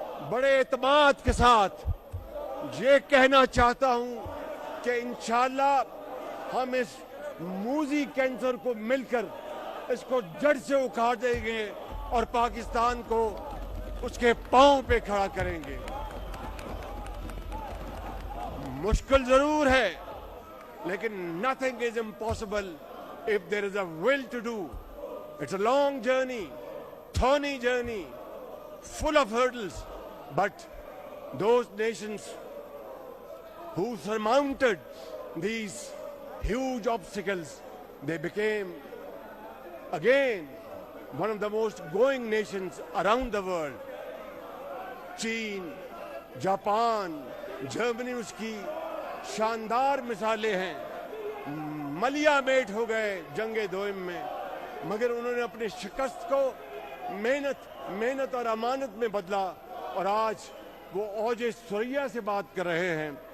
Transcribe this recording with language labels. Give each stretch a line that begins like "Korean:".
Urdu: بڑے اعتماد کے ساتھ یہ کہنا چاہتا ہوں کہ انشاءاللہ ہم اس موذی کینسر کو مل کر اس کو جڑ سے اکھاڑ دیں گے اور پاکستان کو اس کے پاؤں پہ کھڑا کریں گے. مشکل ضرور ہے لیکن
English: nothing is impossible if there is a will to do. It's a long journey, thorny journey, full of hurdles, but those nations who surmounted these huge obstacles, they became again one of the most growing nations around the world.
Urdu: Chain, Japan, Germany اس کی شاندار مثالیں ہیں. ملیا meat ہو گئے جنگ دوئم میں، مگر انہوں نے اپنی شکست کو محنت اور امانت میں بدلا اور آج وہ اوج ثریا سے بات کر رہے ہیں.